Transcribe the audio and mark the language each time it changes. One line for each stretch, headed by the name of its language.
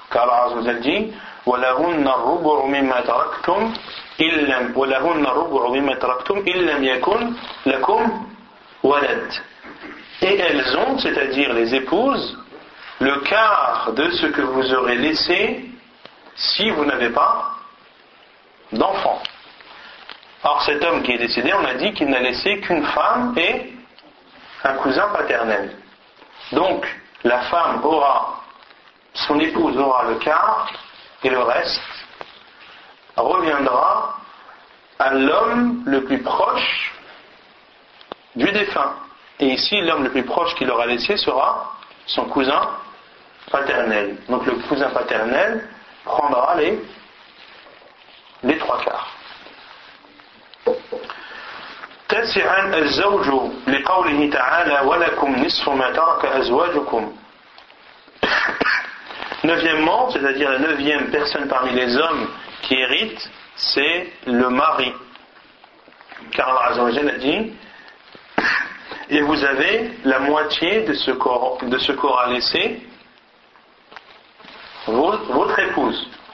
French: Car Allah Azza wa Jalla dit
Arabic: وَلَهُنَّ الرُّبُعُ مِمَّا تَرَكْتُمْ إِلَّا وَلَهُنَّ الرُّبُعُ مِمَّا تَرَكْتُمْ إِلَّا يَكُنْ لَكُمْ وَلَدْ.
French: Et elles ont, c'est-à-dire les épouses, le quart de ce que vous aurez laissé si vous n'avez pas d'enfant. Or cet homme qui est décédé, on a dit qu'il n'a laissé qu'une femme et un cousin paternel. Donc la femme aura, son épouse aura le quart et le reste reviendra à l'homme le plus proche du défunt. Et ici, l'homme le plus proche qu'il aura laissé sera son cousin paternel. Donc le cousin paternel prendra les trois quarts.
Arabic: تسعا الزوج لقوله تعالى ولكم نصف ما ترك أزواجكم.
French: Neuvièmement, c'est-à-dire la neuvième personne parmi les hommes qui hérite, c'est le mari. Car Allah Azza wa Jalla a dit et vous avez la moitié de ce qu'aura laissé votre épouse.